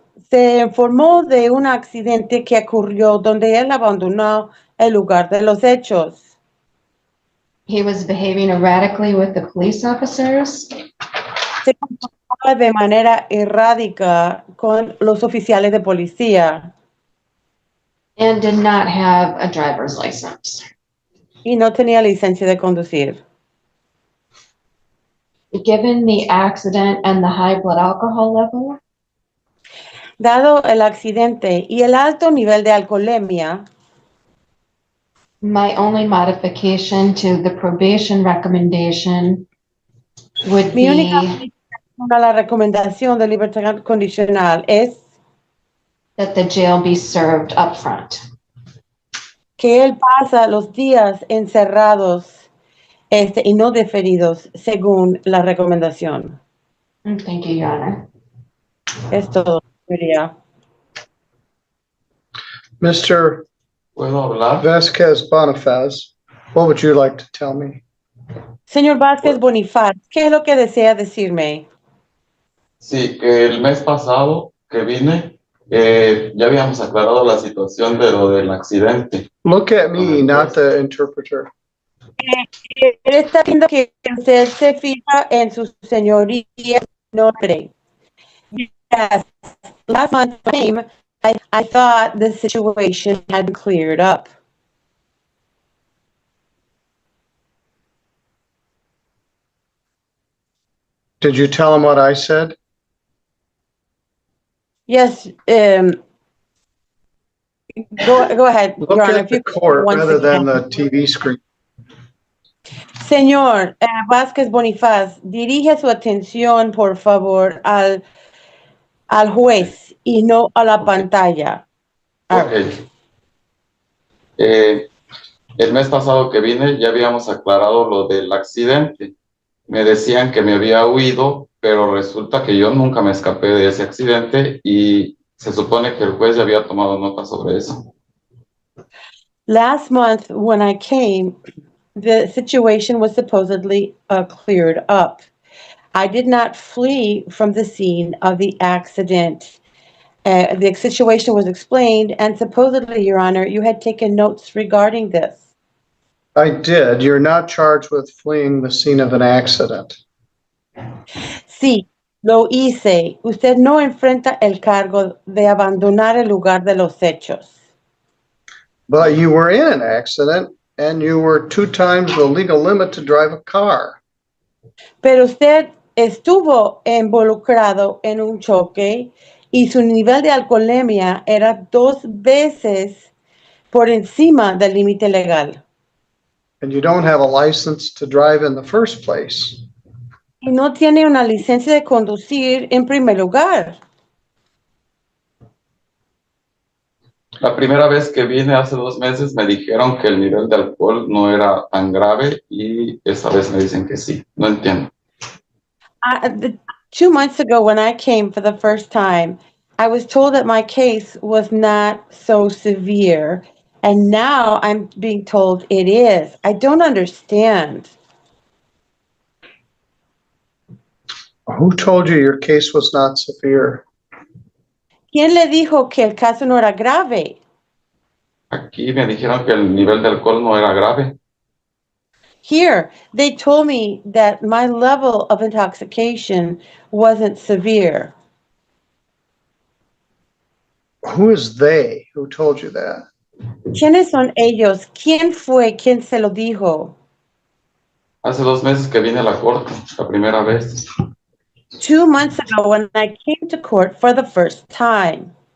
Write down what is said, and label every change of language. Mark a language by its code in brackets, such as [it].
[es] Se informó de un accidente que ocurrió donde él abandonó el lugar de los hechos. [en] He was behaving erratically with the police officers. [es] Se comportaba de manera errática con los oficiales de policía [en] And did not have a driver's license. [es] y no tenía licencia de conducir. [en] Given the accident and the high blood alcohol level, [es] Dado el accidente y el alto nivel de alcoholemia, [en] my only modification to the probation recommendation would [es] mi única [en] be [es] modificación a la recomendación de libertad condicional es [en] that the jail be served up front. [es] que él pasa los días encerrados y no deferidos según la recomendación. [en] Thank you, Your Honor. [es] Es todo, señoría. [en] Mr. [es] ¿Puedo hablar? [en] Vasquez Bonifaz, what would you like to tell me? [es] Señor Vázquez Bonifaz, ¿qué es lo que desea decirme? Sí, que el mes pasado que vine, ya habíamos aclarado la situación de lo del accidente. [en] Look at me, not the interpreter. [es] Él está viendo que usted se fija en su señoría nombre. [en] Yes, last month came, I thought the situation had been cleared up. Did you tell him what I said? Yes, go ahead, Look Your Honor. at the court once rather than again. the TV screen. [es] Señor Vázquez Bonifaz, dirige su atención, por favor, al juez y no a la pantalla. [en] Ok. [es] El mes pasado que vine ya habíamos aclarado lo del accidente. Me decían que me había huido, pero resulta que yo nunca me escapé de ese accidente y se supone que el juez ya había tomado nota sobre eso. [en] Last month, when I came, the situation was supposedly cleared up. I did not flee from the scene of the accident. The situation was explained, and supposedly, Your Honor, you had taken notes regarding this. I did. You're not charged with fleeing the scene of an accident. [es] Sí, lo hice. Usted no enfrenta el cargo de abandonar el lugar de los hechos. [en] But you were in an accident and you were 2 times the legal limit to drive a car. [es] Pero usted estuvo involucrado en un choque y su nivel de alcoholemia era 2 veces por encima del límite legal. [en] And you don't have a license to drive in the first place. [es] Y no tiene una licencia de conducir en primer lugar. La primera vez que vine hace 2 meses me dijeron que el nivel de alcohol no era tan grave y esta vez me dicen que sí. No entiendo. [en] 2 months ago, when I came for the first time, I was told that my case was not so severe. And now I'm being told it is. I don't understand. Who told you your case was not severe? [es] ¿Quién le dijo que el caso no era grave? Aquí me dijeron que el nivel de alcohol no era grave. [en] Here, they told me that my level of intoxication wasn't severe. Who is they who told you that? [es] ¿Quiénes son ellos? ¿Quién fue quien se lo dijo? Hace 2 meses que vine a la corte, la primera vez. [en] 2 months ago when I came to court for the first time.